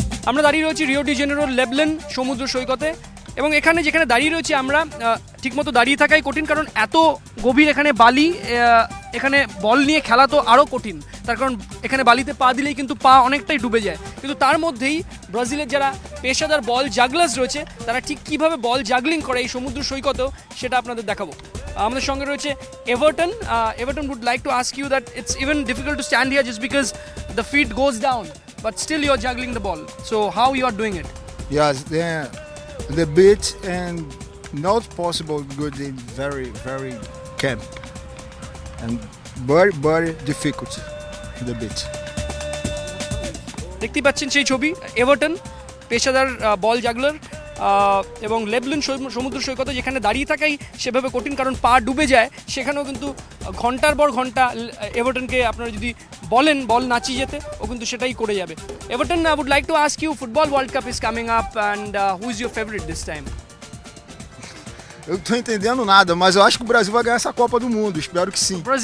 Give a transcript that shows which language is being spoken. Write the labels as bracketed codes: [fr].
[bn] আমরা দাঁড়িয়ে রয়েছি রিও ডি জেনেরোর লেবলেন সমুদ্র সৈকতে, এবং এখানে যেখানে দাঁড়িয়ে রয়েছি আমরা ঠিকমতো দাঁড়িয়ে থাকাই কঠিন, কারণ এত গভীর এখানে বালি, এখানে বল নিয়ে খেলা তো আরও কঠিন, তার কারণ এখানে বালিতে পা দিলেই কিন্তু পা অনেকটাই ডুবে যায়। কিন্তু তার মধ্যেই ব্রাজিলের যারা পেশাদার বল জাগলার্স রয়েছে তারা ঠিক কীভাবে বল জাগলিং করে এই সমুদ্র সৈকতেও সেটা আপনাদের দেখাবো। আমাদের সঙ্গে রয়েছে Everton. [en] Everton would like to ask you that it's even difficult to stand here just because the feet goes down, but still you're juggling the ball. So how you are doing it? Yes, the beach and not possible good in very camp and very difficult the beach. [bn] দেখতে পাচ্ছেন সেই ছবি, Everton পেশাদার বল জাগলার, এবং লেবলেন সমুদ্র সৈকতে যেখানে দাঁড়িয়ে থাকাই সেভাবে কঠিন, কারণ পা ডুবে যায়। সেখানেও কিন্তু ঘন্টার পর ঘন্টা এভারটনকে আপনারা যদি বলেন বল নাচিয়ে যেতে, ও কিন্তু সেটাই করে যাবে। [en] Everton, I would like to ask you, football World Cup is coming up, and who is your favorite this time? [pt] Eu não tô entendendo nada, mas eu acho que o Brasil vai ganhar essa Copa do Mundo, espero que sim.